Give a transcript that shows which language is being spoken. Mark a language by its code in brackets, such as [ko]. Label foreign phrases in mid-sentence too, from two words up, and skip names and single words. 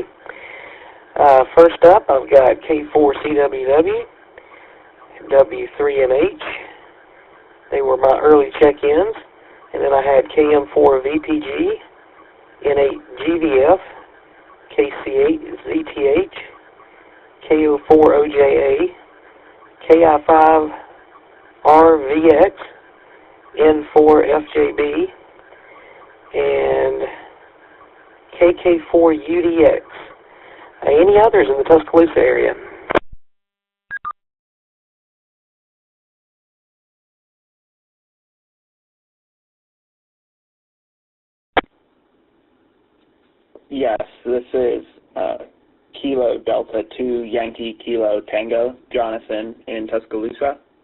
[en] First up, I've got K4CWW, W3NH. They were my early check-ins. And then I had KM4VPG, N8GVF, KC8ZTH, KO4OJA, KI5RVX, N4FJB, and KK4UDX. Any others in the Tuscaloosa area? Yes, this is Kilo Delta 2 Yankee Kilo Tango, Jonathan in Tuscaloosa.